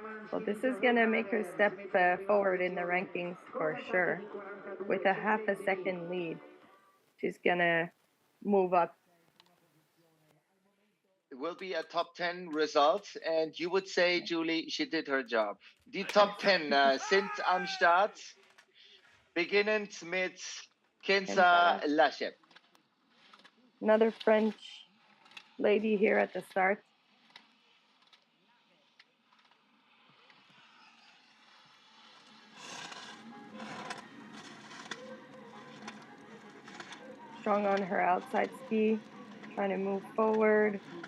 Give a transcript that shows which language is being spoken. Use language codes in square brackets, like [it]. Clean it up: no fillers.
[en] Well, this is going to make her step forward in the rankings for sure. With a half a second lead, she's going to move up. It will be a top 10 result, and you would say, Julie, she did her job. [de] Die Top 10 sind am Start, beginnend mit Kenza Laschep. [en] Another French lady here at the start. Strong on her outside ski, trying to move forward.